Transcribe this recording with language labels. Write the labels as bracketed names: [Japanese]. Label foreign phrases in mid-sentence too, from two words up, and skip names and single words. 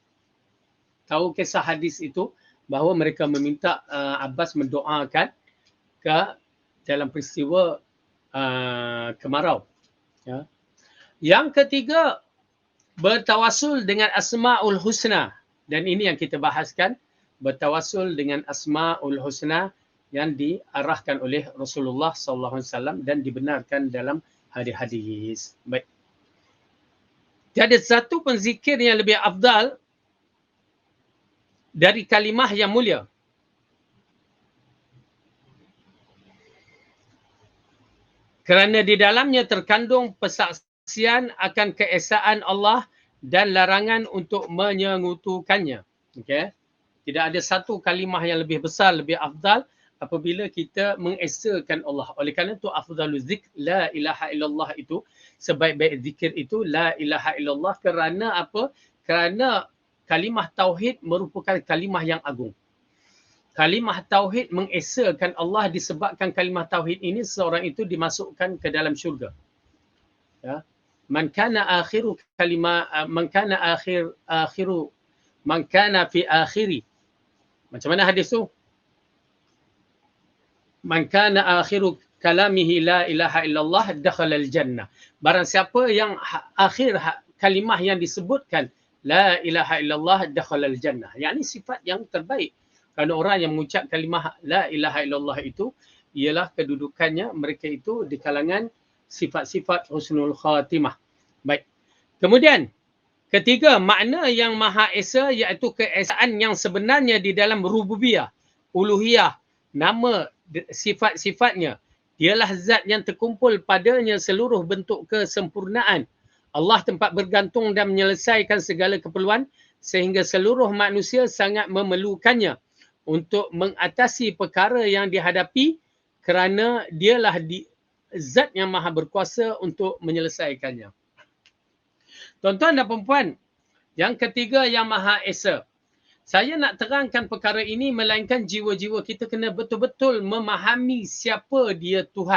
[Malay] Tahu kisah hadis itu bahawa mereka meminta Abbas mendoakan dalam peristiwa kemarau. Ya. Yang ketiga, bertawasul dengan [Arabic] الأسماء الحسنى, [Malay] dan ini yang kita bahaskan, bertawasul dengan [Arabic] الأسماء الحسنى [Malay] yang diarahkan oleh Rasulullah SAW dan dibenarkan dalam hadis-hadis. Baik. Tiada satu pun zikir yang lebih afdal dari kalimah yang mulia. Kerana di dalamnya terkandung persaksian akan keesaan Allah dan larangan untuk menyekutukannya. Okey. Tidak ada satu kalimah yang lebih besar, lebih afdal apabila kita mengesakan Allah. Oleh kerana itu [Arabic] أفضل الذكر لا إله إلا الله [Malay] itu, sebaik-baik zikir itu [Arabic] لا إله إلا الله. [Malay] Kerana apa? Kerana kalimah tauhid merupakan kalimah yang agung. Kalimah tauhid mengesakan Allah, disebabkan kalimah tauhid ini seorang itu dimasukkan ke dalam syurga. Ya. [Arabic] من كان آخر كلمة من كان في آخر. [Malay] Macam mana hadis tu? [Arabic] من كان آخر كلامه لا إله إلا الله دخل الجنة. [Malay] Barang siapa yang akhir kalimah yang disebutkan [Arabic] لا إله إلا الله دخل الجنة. [Malay] Yang ini sifat yang terbaik. Kerana orang yang mengucap kalimah la ilaha illallah itu ialah kedudukannya mereka itu di kalangan sifat-sifat [Arabic] حسن الخاتمة. [Malay] Baik. Kemudian ketiga, makna yang Maha Esa iaitu keesaan yang sebenarnya di dalam rububiyah, uluhiyah, nama, sifat-sifatnya. Dialah zat yang terkumpul padanya seluruh bentuk kesempurnaan. Allah tempat bergantung dan menyelesaikan segala keperluan sehingga seluruh manusia sangat memerlukannya untuk mengatasi perkara yang dihadapi kerana dialah zat yang maha berkuasa untuk menyelesaikannya. Tuan-tuan dan puan-puan, yang ketiga yang Maha Esa. Saya nak terangkan perkara ini melainkan jiwa-jiwa kita kena betul-betul memahami siapa dia Tuhan.